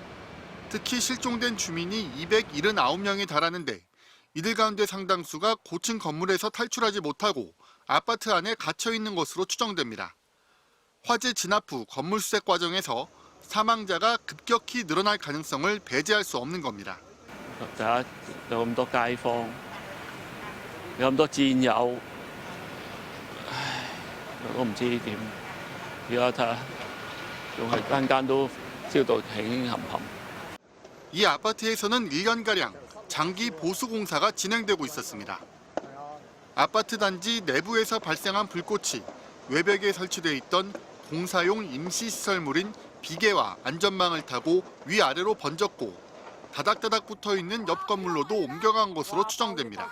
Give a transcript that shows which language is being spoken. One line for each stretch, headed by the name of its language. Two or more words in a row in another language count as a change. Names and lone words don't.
Korean: 특히 실종된 주민이 279명에 달하는데 이들 가운데 상당수가 고층 건물에서 탈출하지 못하고 아파트 안에 갇혀 있는 것으로 추정됩니다. 화재 진압 후 건물 수색 과정에서 사망자가 급격히 늘어날 가능성을 배제할 수 없는 겁니다.
Cantonese: 有咁多街坊，有咁多戰友，我都唔知點。而家睇下，仲係間間都燒到興冚冚。
Korean: 이 아파트에서는 1년가량 장기 보수 공사가 진행되고 있었습니다. 아파트 단지 내부에서 발생한 불꽃이 외벽에 설치돼 있던 공사용 임시시설물인 비계와 안전망을 타고 위아래로 번졌고 다닥다닥 붙어있는 옆 건물로도 옮겨간 것으로 추정됩니다.